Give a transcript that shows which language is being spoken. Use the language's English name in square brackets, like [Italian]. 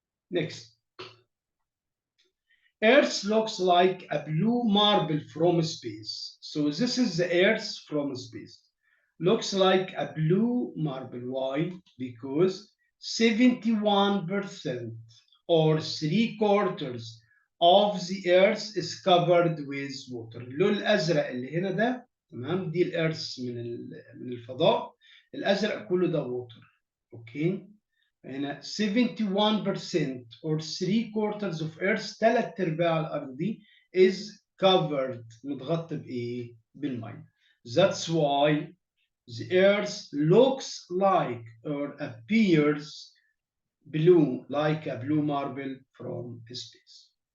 [English] Next, Earth looks like a blue marble from space. So this is the Earth from space. Looks like a blue marble. Why? Because 71% or 3/4 of the Earth is covered with water. [Arabic] اللون الأزرق اللي هنا ده، تمام، دي الأرث من الفضاء. الأزرق كله ده water. اوكي، هنا [English] 71% or 3/4 of Earth، [Arabic] 3/4 الأرض دي [English] is covered، [Arabic] متغطى بإيه؟ بالمية. [English] That's why the Earth looks like or appears blue, like a blue marble from space.